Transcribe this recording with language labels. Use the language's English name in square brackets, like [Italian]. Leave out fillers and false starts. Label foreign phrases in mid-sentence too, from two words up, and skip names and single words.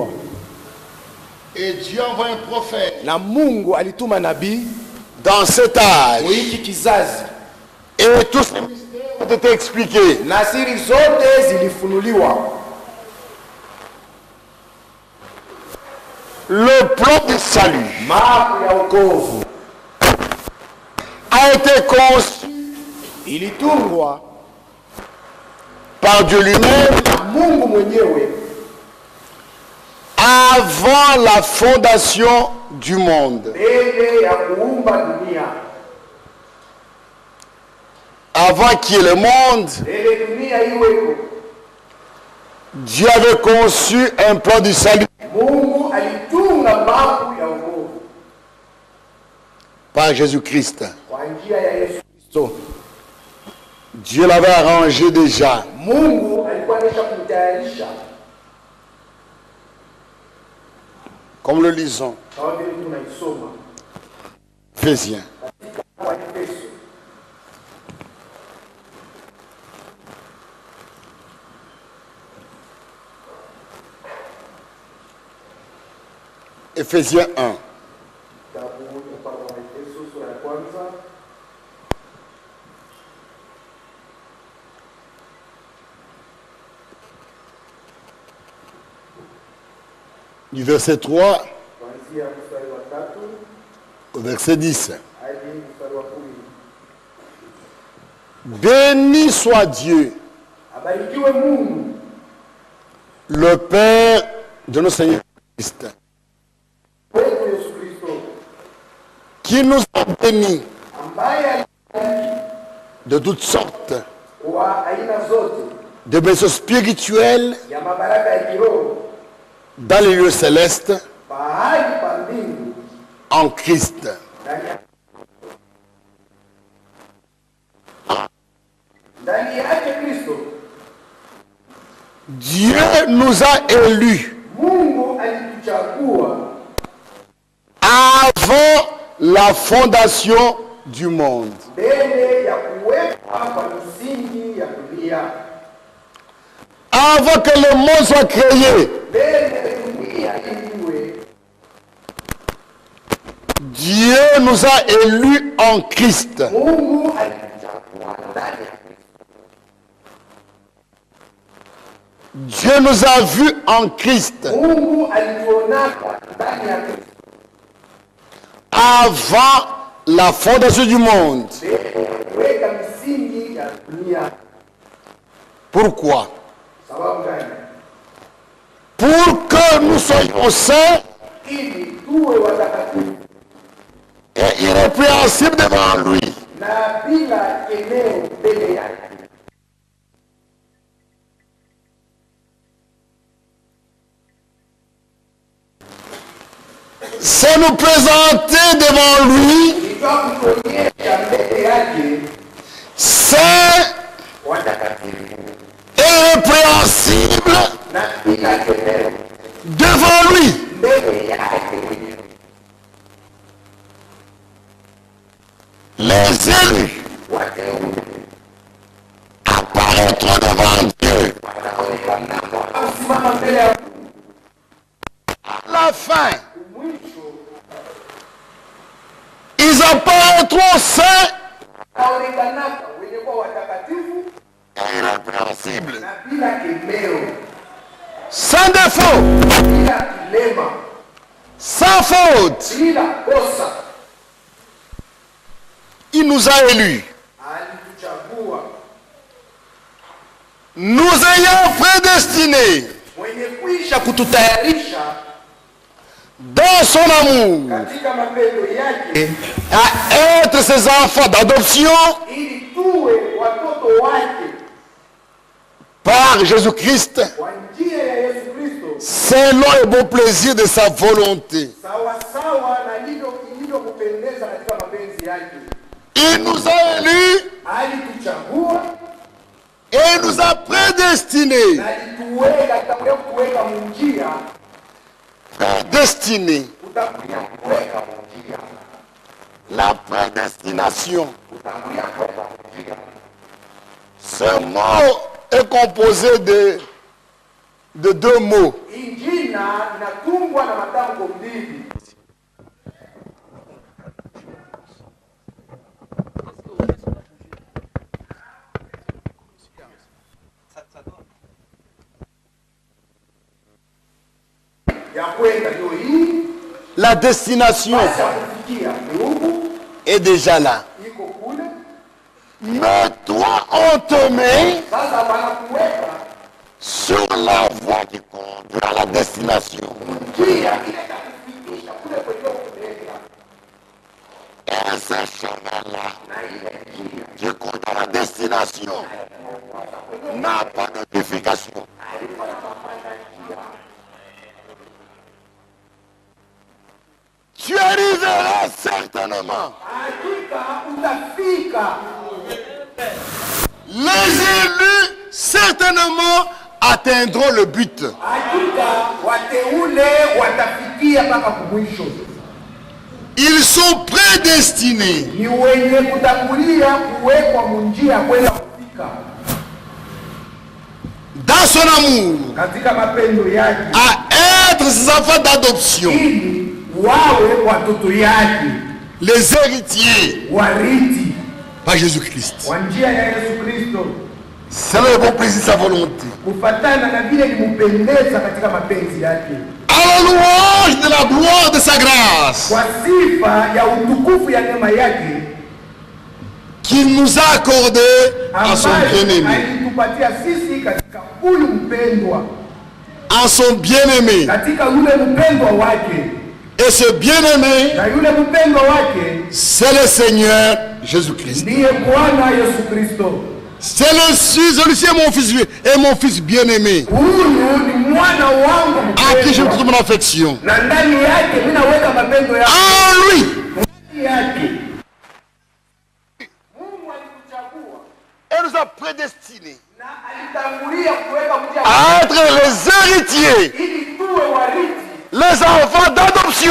[French] Et Dieu envoie un prophète [Swahili] Na Mungu alituma nabii [French] dans cet âge. [Swahili] hiki kizazi, [French] Et tous ces mystères ont été expliqués. [Swahili] na siri zote zilifunuliwa. [French] Le plan du salut [Swahili] Mapu ya wokovu [French] a été conçu [Swahili] ilitungwa [French] par Dieu lui-même [Swahili] na Mungu mwenyewe [French] avant la fondation du monde. [Swahili] mbele ya kuumba dunia. [French] Avant qu'il y ait le monde, [Swahili] Mbele dunia iweko, [French] Dieu avait conçu un plan du salut [Swahili] Mungu alitunga mapu ya wokovu [French] par Jésus-Christ. [Swahili] kwa njia ya Yesu Kristo. [French] Dieu l'avait arrangé déjà. [Swahili] Mungu alikuwa amesha kumtayarisha, [French] Comme le lisons, [Swahili] kama vile tunaisoma [French] Éphésiens. [Swahili] kwa Efeso. [French] Éphésiens 1. [Swahili] Kitabu cha Efeso sura ya kwanza [French] Du verset 3 [Swahili] kuanzia mstari wa 3 [French] au verset 10. [Swahili] hadi mstari wa 10. [French] Béni soit Dieu, [Swahili] Abarikiwe Mungu [French] le Père de notre Seigneur Christ, [Swahili] wetu Yesu Kristo, [French] qui nous a bénis [Swahili] ambaye [French] de toutes sortes [Swahili] kwa aina zote [French] de blessures spirituelles [Swahili] ya mabaraka ya kiroho [French] dans les lieux célestes [Swahili] pahali pa [French] en Christ. [Swahili] Ndani yake Kristo [French] Dieu nous a élus [Swahili] Mungu alituchagua [French] avant la fondation du monde. [Swahili] mbele ya kuwekwa kwa misingi ya dunia. [French] Avant que le monde soit créé, [Swahili] Mbele dunia iliwe, [French] Dieu nous a élus en Christ. [Swahili] Mungu alituchagua ndani ya Kristo. [French] Dieu nous a vus en Christ [Swahili] Mungu alituona ndani ya Kristo [French] avant la fondation du monde. [Swahili] kuweka misingi ya dunia. [French] Pourquoi? [Swahili] Sababu gani? [French] Pour que nous soyons saints [Swahili] Ili tuwe watakatifu [French] et irrépréhensibles devant lui. [Swahili] na bila eneo mbele yake. [French] C'est nous présenter devant lui [Swahili] Nitwa kuonyesha mbele yake [French] saints [Swahili] watakatifu [French] et irrépréhensibles [Swahili] na bila eneo [French] devant lui. [Swahili] mbele yake. [French] Les élus [Swahili] Wateule [French] apparaîtront devant Dieu [Swahili] kusimama mbele ya [French] à la fin. [Swahili] mwisho, [French] Ils apparaîtront saints [Swahili] kaonekanaka wenye kuwa watakatifu [French] et irrépréhensibles, [Swahili] na bila eneo, [French] sans défaut, [Swahili] bila kilema, [French] sans faute. [Swahili] bila kosa. [French] Il nous a élus, [Swahili] Alituchagua [French] nous ayant prédestinés [Swahili] mwenye kuisha kututayarisha [French] dans son amour [Swahili] katika mapendo yake [French] à être ses enfants d'adoption [Swahili] ili tuwe watoto wake [French] par Jésus-Christ, [Swahili] kwa njia ya Yesu Kristo, [French] selon le bon plaisir de sa volonté. [Swahili] sawa sawa na ilivyokupendeza katika mapenzi yake. [French] Il nous a élus [Swahili] Alituchagua [French] et il nous a prédestinés. [Swahili] na alituweka, atakuja kuweka munjia, [French] Prédestinés. [Swahili] utakuja kuweka munjia, [French] La prédestination. [Swahili] utakuja kuweka munjia. [French] Ce mot est composé de deux mots. [Swahili] Injina inatungwa na matamko mbili. Ya kwenda ndio hii, [French] La destination [Swahili] basi ya kufikia Mungu [French] est déjà là. [Swahili] iko kule. [French] Mais toi, on te met [Swahili] Sasa wanakuweka [French] sur la voie qui conduit à la destination. [Swahili] njia ile ya kufikisha kule kwenye kupeleka, [French] Et ce chemin-là qui conduit à la destination n'a pas de vérification. Tu arriveras certainement. [Swahili] hakika utafika. [French] Les élus certainement atteindront le but. [Swahili] Hakika wateule watafikia mpaka kumwisho. [French] Ils sont prédestinés [Swahili] Ni wenye kutangulia kuwekwa munjia kwenda kufika [French] dans son amour [Swahili] katika mapendo yake, [French] à être ses enfants d'adoption, [Swahili] ili wawe watoto yake, [French] les héritiers [Swahili] warithi [French] par Jésus-Christ. [Swahili] kwa njia ya Yesu Kristo, [French] C'est le bon plaisir de sa volonté. [Swahili] kufatana na vile limpendeza katika mapenzi yake, [French] À la louange de la gloire de sa grâce [Swahili] kwa sifa ya utukufu ya neema yake [French] qu'il nous a accordé à son [Swahili] ambayo [French] bien-aimé. [Swahili] alitupatia sisi katika huyu mpendwa, [French] En son bien-aimé. [Swahili] katika yule mpendwa wake, [French] Et ce bien-aimé, [Swahili] na yule mpendwa wake [French] c'est le Seigneur Jésus-Christ. [Swahili] ndiye Bwana Yesu Kristo. [French] C'est celui-ci est mon fils et mon fils bien-aimé. [Swahili] Huyu ni mwana wangu [French] à qui je [Swahili] mpendwa, [French] trouve mon affection. [Swahili] na ndani yake mimi naweka mapendo yangu. [French] En lui, [Swahili] Ndani yake Mungu alikuchagua [French] elle nous a prédestinés [Swahili] na alitangulia kuweka kuja [French] à être les héritiers, [Swahili] ili tuwe warithi, [French] les enfants d'adoption.